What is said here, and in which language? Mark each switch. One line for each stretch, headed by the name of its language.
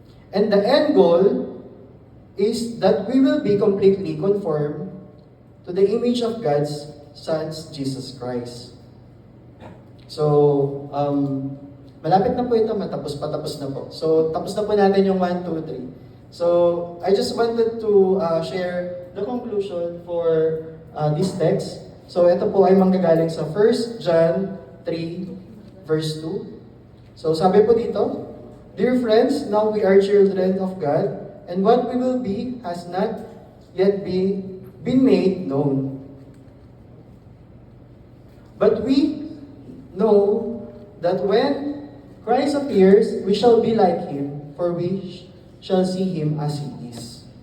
English: And the end goal is that we will be completely conformed to the image of God's Son, Jesus Christ.
Filipino: So, malapit na po ito, patapos na po.
English: So,
Filipino: tapos na po natin yung 1, 2, 3.
English: So, I just wanted to share the conclusion for this text.
Filipino: So, ito po ay manggagaling sa 1 John 3, verse 2.
English: So,
Filipino: sabi po dito,
English: "Dear friends, now we are children of God, and what we will be has not yet been made known. But we know that when Christ appears, we shall be like Him, for we shall see Him as He is."